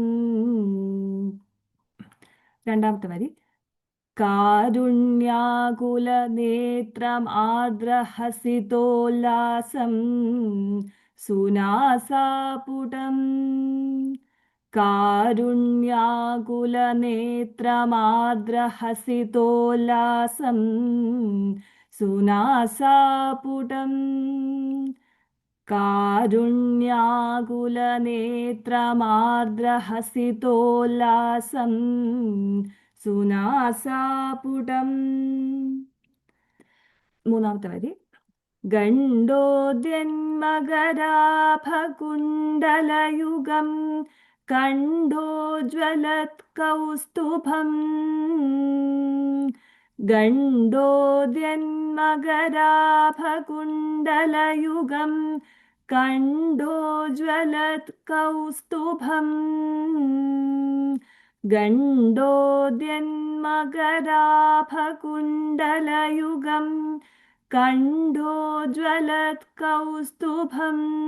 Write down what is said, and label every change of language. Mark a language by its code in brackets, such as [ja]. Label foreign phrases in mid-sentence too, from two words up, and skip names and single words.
[ml] രണ്ടാമത്തെ വരി [sa] കാരുണ്യാകുലനേത്രം ആർദ്രഹസിതോല്ലാസം സുനാസാപുടം കാരുണ്യാകുലനേത്രമാർദ്രഹസിതോല്ലാസം सुनासापुटम् कारुण्याकुलनेत्रमार्द्रहसितोल्लासं सुनासापुटम्. [ml] മൂന്നാമത്തെ വരി. [sa] गण्डोद्यन्मकराभकुण्डलयुगं कण्डोज्ज्वलत्कौस्तुभम् गण्डोद्यन्मकराभकुण्डलयुगं कण्डोज्ज्वलत्कौस्तुभम् गण्डोद्यन्मकराभकुण्डलयुगं कण्डोज्ज्वलत्कौस्तुभम्.